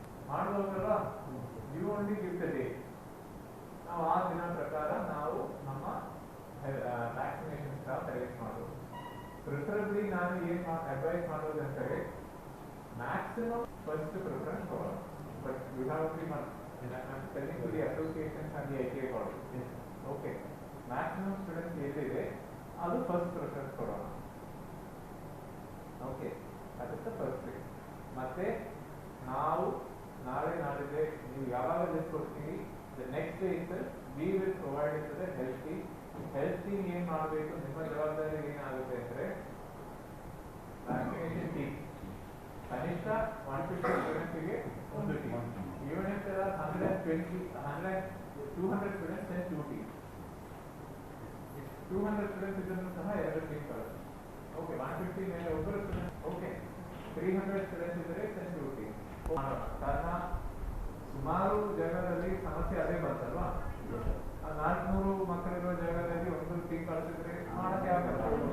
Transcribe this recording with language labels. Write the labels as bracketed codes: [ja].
[kn] ಮಾಡುವಾಗ [en] You only give the date. [kn] ನಾವು ಆ ದಿನ ಪ್ರಕಾರ ನಾವು ನಮ್ಮ ವ್ಯಾಕ್ಸಿನೇಷನ್ ಸ್ಟಾಫ್ ಅರೇಂಜ್ ಮಾಡೋದು. ಪ್ರಿಫರಬ್ಲಿ ನಾನು ಏನು ಅಡ್ವೈಸ್ ಮಾಡೋದಂದರೆ ಮ್ಯಾಕ್ಸಿಮಮ್ ಫಸ್ಟ್ ಪ್ರಿಫರೆನ್ಸ್ ಕೊಡೋಣ. [en] But you have to be telling to the associations and the ITA colleges. [kn] Okay, maximum students ಏನಿದೆ ಅದು ಫಸ್ಟ್ ಪ್ರಿಫರೆನ್ಸ್ ಕೊಡೋಣ. [en] Okay, that is the first thing. [kn] ಮತ್ತೆ ನಾವು ನಾಳೆ ನಾಡಿದ್ದೆ ನೀವು ಯಾವಾಗ ಲಿಸ್ಟ್ ಕೊಡ್ತೀವಿ, [en] the next day itself we will provide it to the health team. [kn] Health team ಏನು ಮಾಡಬೇಕು, ನಿಮ್ಮ ಜವಾಬ್ದಾರಿ ಏನಾಗುತ್ತೆ ಅಂದರೆ ವ್ಯಾಕ್ಸಿನೇಷನ್ ಟೀಮ್ ಕನಿಷ್ಠ 150 ಸ್ಟೂಡೆಂಟ್ಸ್ಗೆ ಒಂದು team. [en] Even if there are 200 students, then 2 teams. [kn] 200 students ಇದನ್ನು ಸಹ 2 ಟೀಮ್ ಕಳಿಸಿ. ಓಕೆ, 150 ಮೇಲೆ ಒಬ್ಬರು ಸ್ಟೂಡೆಂಟ್. ಓಕೆ, 300 ಸ್ಟೂಡೆಂಟ್ಸ್ ಇದ್ದರೆ then 2 ಟೀಮ್. ಕಾರಣ ಸುಮಾರು ಜಾಗದಲ್ಲಿ ಸಮಸ್ಯೆ ಅದೇ ಬರ್ತಲ್ವಾ. 400 ಮಕ್ಕಳಿರೋ ಜಾಗದಲ್ಲಿ ಒಂದು ಟೀಮ್ ಕಳಿಸಿದ್ರೆ ಮಾಡಕ್ಕೆ ಆಗಲ್ಲ.